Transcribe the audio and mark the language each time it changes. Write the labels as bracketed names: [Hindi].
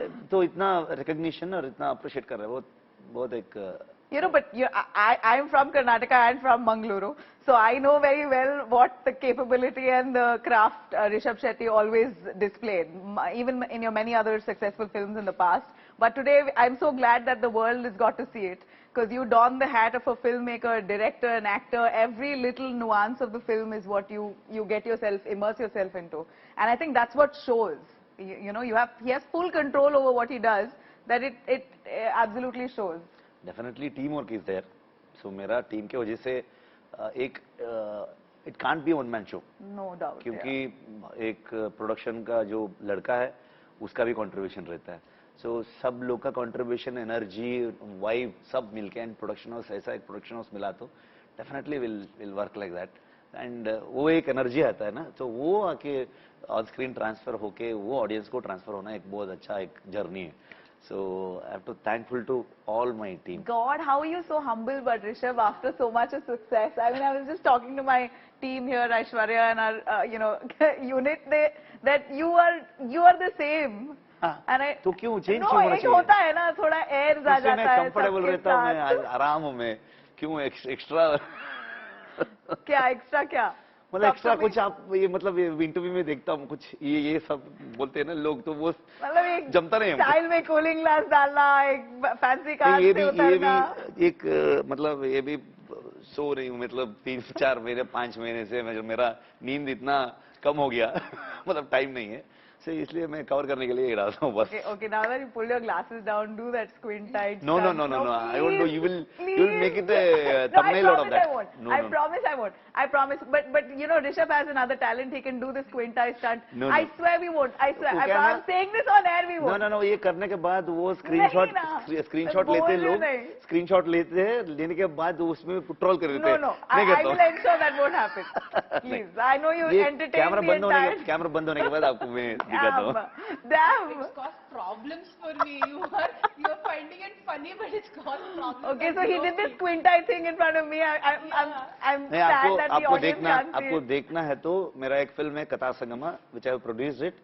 [Hindi] तो इतना रिकॉग्निशन और इतना अप्रिशिएट कर रहे हैं, बहुत एक. [English] You know, but I'm from Karnataka and from Mangaluru, so I know very well what the capability and the craft Rishabh Shetty always displayed, even in your many other successful films in the past. But today, I'm so glad that the world has got to see it, because you don the hat of a filmmaker, director, and actor. Every little nuance of the film is what you get yourself, immerse yourself into, and I think that's what shows. You know, he has full control over what he does. That it absolutely shows. Definitely team work is there. So [Hindi] मेरा team के वजह से एक [English] It can't be one man show. No doubt. [Hindi] क्योंकि एक production का जो लड़का है उसका भी कंट्रीब्यूशन रहता है. सो सब लोग का कंट्रीब्यूशन, एनर्जी, वाइब सब मिलके एंड प्रोडक्शन हाउस, ऐसा एक प्रोडक्शन हाउस मिला तो [English] Definitely will work like that. [Hindi] And वो एक एनर्जी आता है ना, तो वो आके ऑन स्क्रीन ट्रांसफर होके वो ऑडियंस को ट्रांसफर होना एक बहुत अच्छा एक जर्नी है. [English] So I have to thankful to all my team. God, how are you so humble, but Rishabh, after so much of success? I mean, I was just talking to my team here, Aishwarya and our unit, that you are the same. [Hindi] हाँ, तो क्यों change [English] no, [Hindi] क्यों होना एक चाहिए? होता है ना, थोड़ा एयर आ जाता है. मैं कंफर्टेबल रहता हूँ, मैं आराम हूँ, मैं क्यों एक्स्ट्रा क्या एक्स्ट्रा क्या? मतलब एक्स्ट्रा कुछ आप ये मतलब इंटरव्यू में देखता हूँ कुछ ये सब बोलते हैं ना लोग, तो वो मतलब एक जमता नहीं है. स्टाइल में कूलिंग ग्लास डालना, एक फैंसी कार से उतरना. एक मतलब ये भी सो रही हूँ, मतलब 3-4 महीने 5 महीने से मेरा नींद इतना कम हो गया मतलब टाइम नहीं है, so इसलिए मैं कवर करने के लिए ही डालता हूँ बस. [English] Okay, now that you pull your glasses down, do that squint tight. No, I don't know. You will make it a thumbnail out of that. I won't. No, I promise I won't. I promise. But you know, Rishabh has another talent. He can do the squint eye stunt. No. I swear we won't. I swear. Okay, I'm saying this on air. We won't. No. [Hindi] ये करने के बाद वो screenshot लेते हैं लोग. Screenshot लेने के बाद उसमें ट्रोल कर देते हैं. [English] No. I will ensure that won't happen. Please. I know you entertain the entire. [Hindi] Camera बंद होने के बाद आपको मैं दिखाता हूँ. [English] Damn. It's caused problems for me. You are finding it funny, but it's caused problems. Okay, so he did this squint eye thing in front of me. I'm sad that the audience can't see [Hindi] आपको [English] it. [Hindi] देखना है तो मेरा एक film है कथा Sangma, [English] which I have produced it.